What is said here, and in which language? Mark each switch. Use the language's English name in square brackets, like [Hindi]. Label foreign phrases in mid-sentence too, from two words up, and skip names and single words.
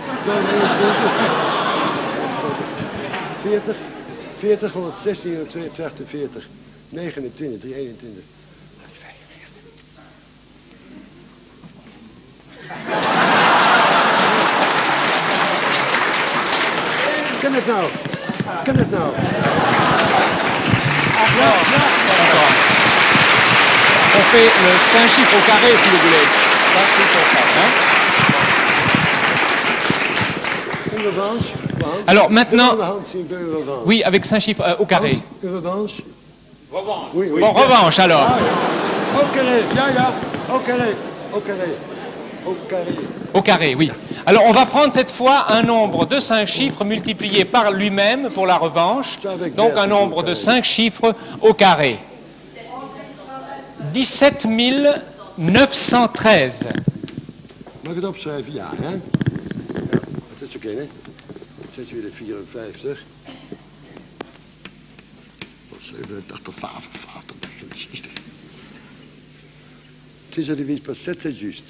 [French] 40, 40, 116, 142, 40, 29, 321. [Dutch] Kan het nou? Kan het nou? [French] On fait le 5 chiffres au carré, si vous voulez. Une revanche. Alors maintenant, Une revanche. oui, avec 5 chiffres au carré. Une revanche. Revanche. Oui, oui. Bon, revanche alors. Au carré, ja. Au carré. Au carré. Au carré. Au carré, oui. Alors on va prendre cette fois un nombre de 5 chiffres multiplié par lui-même pour la revanche. Donc un nombre de 5 chiffres au carré. 17 913. [Dutch] Mag ik het opschrijven? Ja, hè? Dat is oké, hè? 6 weer de 54. 87, 55, 60. [French] Si je divise par 7, c'est juste.